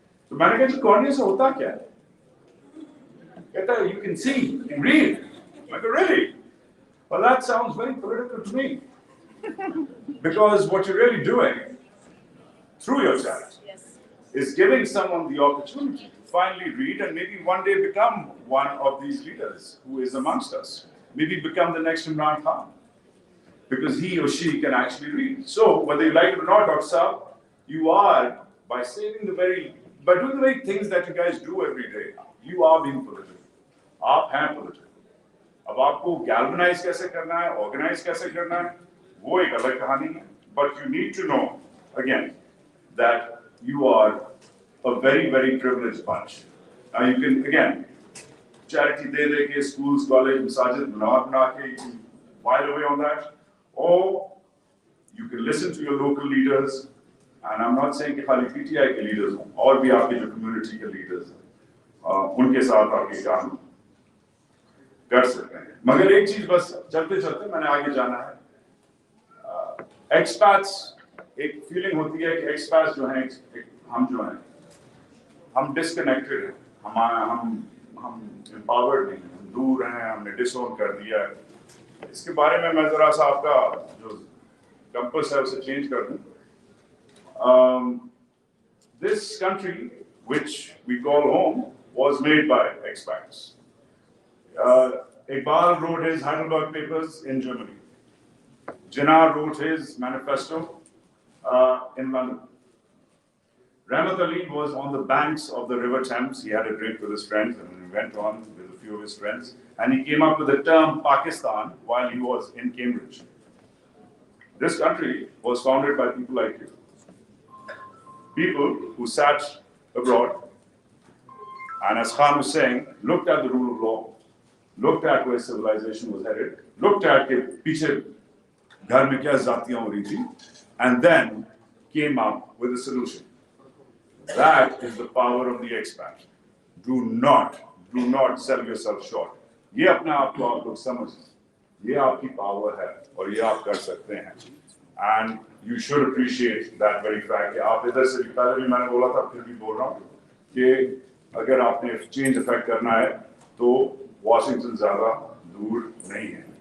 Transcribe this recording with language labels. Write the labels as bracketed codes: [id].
[hi] तो मैंने कहा जी कॉर्निया से होता क्या है? कहता है [en] you can see, you can read. [hi] मैं कहा really? [en] Well that sounds very political to me. Because what you're really doing through your charity is giving someone the opportunity to finally read and maybe one day become one of these leaders who is amongst us. Maybe become the next Imran Khan, because he or she can actually read. So whether you like it or not, Dr. Saab, you are, by doing the very things that you guys do every day, you are being political. [hi] आप हैं political. अब आपको galvanize कैसे करना है, organize कैसे करना है, वो एक अलग कहानी है. [en] But you need to know, again, that you are a very, very privileged bunch. Now you can, again, charity de ke, schools, college, masajid, bana ke, you can while away on that, or you can listen to your local leaders, and I'm not saying [hi] कि खाली PTI के leaders हों, और भी आपके जो community के leaders हैं, उनके साथ आपके काम कर सकते [en] हैं. [hi] मगर एक चीज बस चलते-चलते मैंने आगे जाना है. Expats, एक feeling होती है कि expats जो हैं, हम जो हैं, हम disconnected हैं, हम empowered नहीं हैं, हम दूर हैं, हमने disown कर दिया है. इसके बारे में मैं जरा सा आपका जो compass है उसे change कर दूं. [en] This country, which we call home, was made by expats. Iqbal wrote his Heidelberg Papers in Germany. Jinnah wrote his manifesto in London. Rahmat Ali was on the banks of the River Thames. He had a drink with his friends, and he went on with a few of his friends, and he came up with the term Pakistan while he was in Cambridge. This country was founded by people like you. People who sat abroad, and as Khan was saying, looked at the rule of law, looked at where civilization was headed, looked at [hi] के पीछे घर में क्या जातियां हो रही थी, [en] and then came up with a solution. That is the power of the expat. Do not sell yourself short. [hi] ये अपने आप को आप लोग समझें. ये आपकी power है और ये आप कर सकते हैं. [en] And you should appreciate that very fact. [hi] कि आप इधर से पहले भी मैंने बोला था, फिर भी बोल रहा हूँ कि अगर आपने change effect करना है, तो Washington ज़्यादा दूर नहीं है.